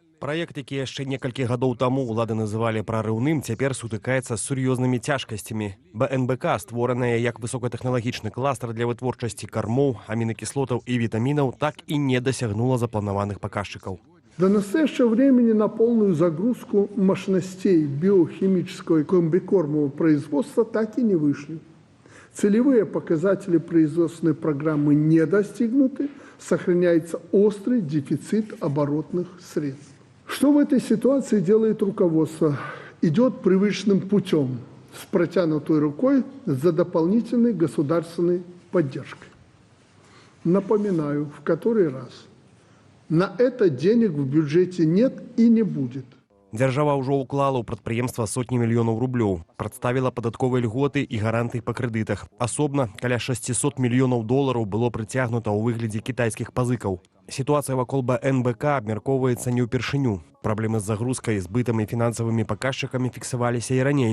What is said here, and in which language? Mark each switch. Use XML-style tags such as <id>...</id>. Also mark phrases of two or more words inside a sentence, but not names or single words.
<be>Праект, які яшчэ некалькі гадоў таму ўлады называлі прарыўным, цяпер сутыкаецца з сур'ёзнымі цяжкасцямі. БНБК, створаная як высокатэхналагічны кластер для вытворчасці кармоў, амінакіслотаў і вітамінаў, так і не дасягнула запланаваных паказчыкаў.</be> <ru>До настоящего времени на полную загрузку мощностей биохимического и комбикормового производства так и не вышли. Целевые показатели производственной программы не достигнуты, сохраняется острый дефицит оборотных средств. Что в этой ситуации делает руководство? Идет привычным путем, с протянутой рукой за дополнительной государственной поддержкой. Напоминаю, в который раз. На это денег в бюджете нет и не будет.</ru> <be>Дзяржава ўжо ўклала ў прадпрыемства сотні мільёнаў рублёў, прадставіла падатковыя льготы і гарантыі па крэдытах. Асобна каля 600 мільёнаў долараў было прыцягнута ў выглядзе кітайскіх пазыкаў. Сітуацыя вакол БНБК абмяркоўваецца не ўпершыню. Праблемы з загрузкай, збытам і фінансавымі паказчыкамі фіксаваліся і раней.</be>